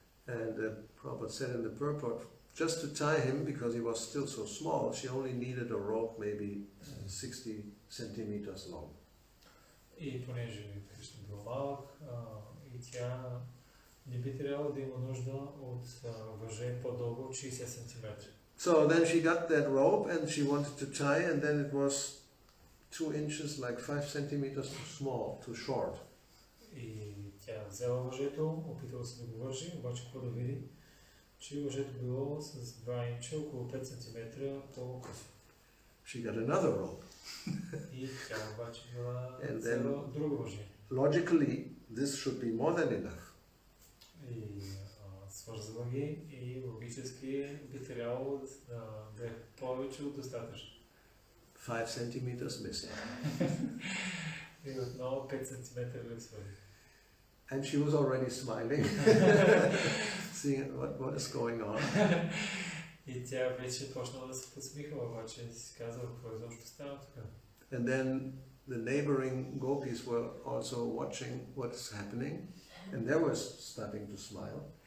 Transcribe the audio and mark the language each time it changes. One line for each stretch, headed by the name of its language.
English: And Prabhupada said in the purport, just to tie him, because he was still so small, she only needed a rope maybe 60 centimeters long.
Bulgarian: И понеже Кришна бил малък, и тя не би трябвало да има нужда от въже по-дълго от 60 см.
English: So then she got that rope and she wanted to tie, and then it was 2 inches, like 5 centimeters too small, too short.
Bulgarian: И тя взела въжето, опитала се да го вържи, обаче какво да види, че въжето било с 2 инча, около 5 см по-късо.
English: She got another rope.
Bulgarian: И тя обаче била взела друго въже.
English: Logically, this should be more than enough.
Bulgarian: И свързала ги и логически би трябвало да е повече от достатъчно.
English: 5 centimeters missing.
Bulgarian: И отново 5 см липсвали.
English: And she was already smiling, seeing what is going on.
Bulgarian: И тя вече почнала да се подсмихва, обаче си казала какво изобщо става тук.
English: And then the neighboring gopis were also watching what's happening, and they were starting to smile.